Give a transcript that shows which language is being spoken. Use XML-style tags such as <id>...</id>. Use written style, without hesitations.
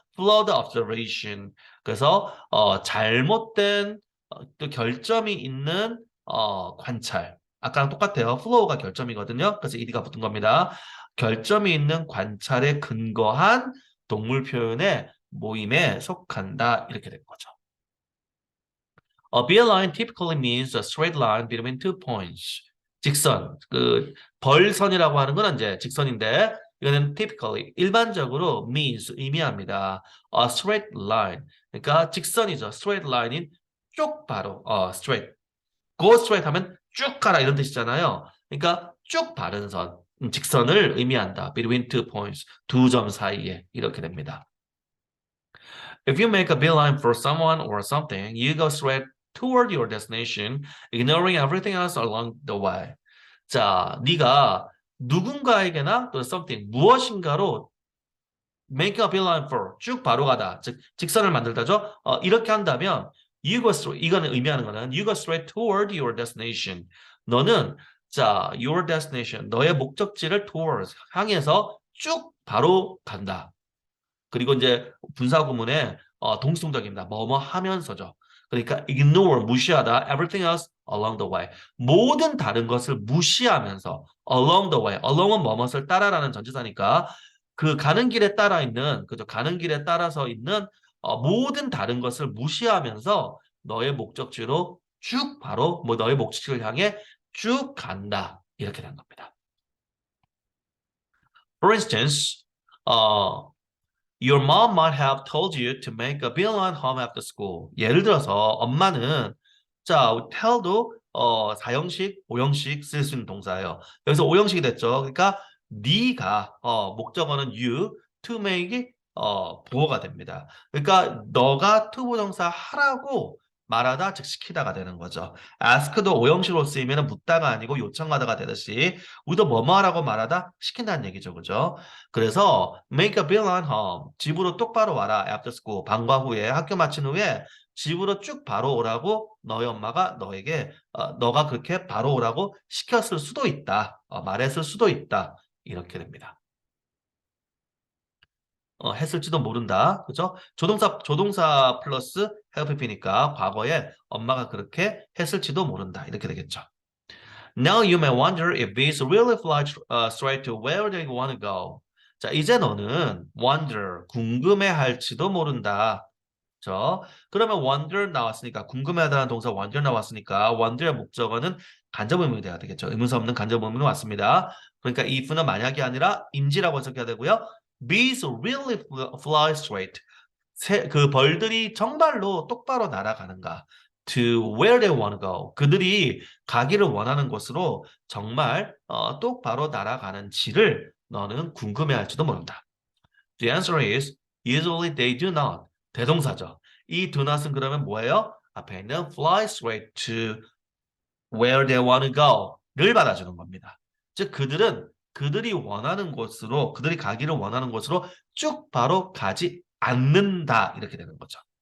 <en>flawed observation</en> <ko>그래서 잘못된 또 결점이 있는 관찰 아까랑 똑같아요. flaw가 결점이거든요. 그래서 ed가 붙은 겁니다. 결점이 있는 관찰에 근거한 동물 표현의 모임에 속한다. 이렇게 된 거죠.</ko> <en>A beeline typically means a straight line between two points.</en> <ko>직선, 그 벌선이라고 하는 건 이제 직선인데 이거는 typically 일반적으로 means 의미합니다.</ko> <en>A straight line. 그러니까 직선이죠.</en> <ko>straight line인 쭉 바로 straight.</ko> <en>go straight</en> <ko>하면 쭉 가라 이런 뜻이잖아요. 그러니까 쭉 바른 선, 직선을 의미한다. between two points, 두 점 사이에 이렇게 됩니다.</ko> <en>If you make a beeline for someone or something, you go straight toward your destination, ignoring everything else along the way.</en> <ko>자, 네가 누군가에게나 또 something 무엇인가로</ko> <en>make a beeline for</en> <ko>쭉 바로 가다 즉 직선을 만들다죠. 이렇게 한다면</ko> <en>you go straight</en> <ko>이거는 의미하는 거는</ko> <en>you go straight toward your destination.</en> <ko>너는 자</ko> <en>your destination</en> <ko>너의 목적지를 towards 향해서 쭉 바로 간다. 그리고 이제 분사 구문에 동수동작입니다. 뭐뭐 하면서죠. 그러니까 ignore 무시하다</ko> <en>everything else along the way</en> <ko>모든 다른 것을 무시하면서 along the way along은 뭐뭇을 따라라는 전치사니까 그 가는 길에 따라 있는 그죠 가는 길에 따라서 있는 모든 다른 것을 무시하면서 너의 목적지로 쭉 바로 뭐 너의 목적지를 향해 쭉 간다 이렇게 된 겁니다.</ko> <en>For instance, Your mom might have told you to make a beeline home after school.</en> <ko>예를 들어서 엄마는 자, tell도 사형식, 오형식 쓸 수 있는 동사예요. 여기서 오형식이 됐죠. 그러니까 네가 목적어는 you, to make이 부호가 됩니다. 그러니까 너가 투부정사 하라고 말하다 즉 시키다가 되는 거죠. ask도 오형식으로 쓰이면 묻다가 아니고 요청하다가 되듯이 우리도 뭐뭐 하라고 말하다 시킨다는 얘기죠. 그죠? 그래서</ko> <en>make a beeline home</en> <ko>집으로 똑바로 와라</ko> <en>after school</en> <ko>방과 후에 학교 마친 후에 집으로 쭉 바로 오라고 너희 엄마가 너에게 너가 그렇게 바로 오라고 시켰을 수도 있다. 말했을 수도 있다. 이렇게 됩니다. 했을지도 모른다. 그죠? 조동사 플러스 have pp니까 과거에 엄마가 그렇게 했을지도 모른다. 이렇게 되겠죠.</ko> <en>Now you may wonder if bees really fly straight to where they want to go.</en> <ko>자, 이제 너는 wonder, 궁금해할지도 모른다. 그렇죠? 그러면 wonder 나왔으니까 궁금해하다는 동사 wonder 나왔으니까 wonder의 목적어는 간접 의문이 돼야 되겠죠. 의문사 없는 간접 의문이 왔습니다. 그러니까 if는 만약이 아니라 인지라고 해석해야 되고요.</ko> <en>Bees really fly straight.</en> <ko>그 벌들이 정말로 똑바로 날아가는가?</ko> <en>To where they want to go.</en> <ko>그들이 가기를 원하는 곳으로 정말 똑바로 날아가는지를 너는 궁금해할지도 모른다.</ko> <en>The answer is usually they do not.</en> <ko>대동사죠. 이 do not은 그러면 뭐예요? 앞에 있는</ko> <en>fly straight to where they want to go</en> <ko>를 받아주는 겁니다. 즉 그들이 원하는 곳으로 그들이 가기를 원하는 곳으로 쭉 바로 가지 않는다 이렇게 되는 거죠.</ko>